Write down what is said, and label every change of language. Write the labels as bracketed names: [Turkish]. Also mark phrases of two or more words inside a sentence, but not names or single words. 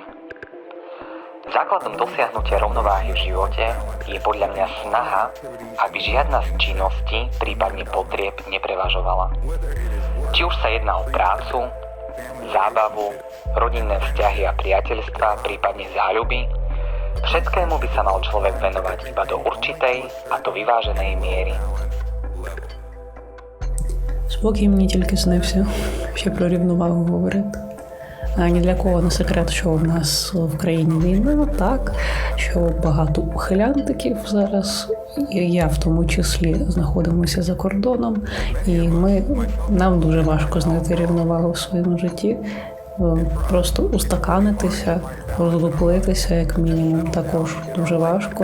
[Slovak] Základom dosiahnutia rovnováhy v živote je podľa mňa snaha, aby žiadna z činností, prípadne potrieb, neprevažovala. Či už sa jedná o prácu, zábavu, rodinné vzťahy a priateľstvá, prípadne záľuby, všetkému by sa mal človek venovať iba do určitej a do vyváženej miery. [Ukrainian] Спокій мені тільки снився, ще про рівновагу говорити. А ні для кого не секрет, що в нас в країні війна, так, що багато ухилянтиків зараз, і я в тому числі, знаходимося за кордоном, і нам дуже важко знайти рівновагу в своєму житті, просто устаканитися, роздуплитися, як мінімум, також дуже важко.